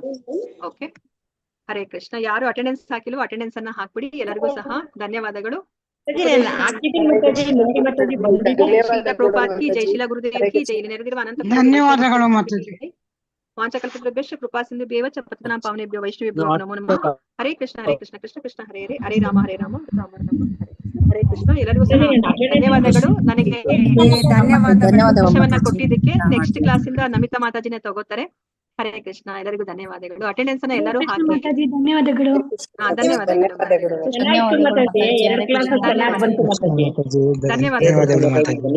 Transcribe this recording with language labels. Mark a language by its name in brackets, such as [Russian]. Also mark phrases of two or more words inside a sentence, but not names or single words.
[Kannada] ಓಕೆ, ಹರೇ ಕೃಷ್ಣ. ಯಾರು ಅಟೆಂಡೆನ್ಸ್ ಹಾಕಿಲ್ವೋ ಅಟೆಂಡೆನ್ಸ್ ಅನ್ನ ಹಾಕ್ಬಿಡಿ. ಎಲ್ಲರಿಗೂ ಸಹ ಧನ್ಯವಾದಗಳು. [Hindi] प्रभुपाद की जय, श्रील गुरुदेव की जय. [Kannada] ಇಲ್ಲಿ ನೆರೆದಿರುವ ಅನಂತ ಧನ್ಯವಾದಗಳು. [Sanskrit] ವಾಂಚಕಲ್ಪತರುಭ್ಯಶ್ಚ ಕೃಪಾಸಿಂಧುಭ್ಯೇವ ಚ ಪತಿತಾನಾಂ ಪಾವನೇಭ್ಯೋ ವೈಷ್ಣವೇಭ್ಯೋ ನಮೋ ನಮಃ. ಹರೇ ಕೃಷ್ಣ ಹರೇ ಕೃಷ್ಣ ಕೃಷ್ಣ ಕೃಷ್ಣ ಹರೇ ಹರೇ, ಹರೇ ರಾಮ ರಾಮ ರಾಮ ಹರೇ ಕೃಷ್ಣ. [Kannada] ಎಲ್ಲರಿಗೂ ಸಹ ಧನ್ಯವಾದಗಳು. ನನಗೆ ಅವಕಾಶವನ್ನ ಕೊಟ್ಟಿದ್ದಕ್ಕೆ. [English] next class [Kannada] ಇಂದ ನಮಿತಾ ಮಾತಾಜಿನೇ ತಗೋತಾರೆ. ಹರೇ ಕೃಷ್ಣ. ಎಲ್ಲರಿಗೂ ಧನ್ಯವಾದಗಳು. ಅಟೆಂಡೆನ್ಸ್ ಅನ್ನ ಎಲ್ಲರೂ ಕೃಷ್ಣ ಹಾಕಿ. ಮಾತಾಜಿ ಧನ್ಯವಾದಗಳು. ಧನ್ಯವಾದಗಳು. ಧನ್ಯವಾದಗಳು ಮಾತಾಜಿ.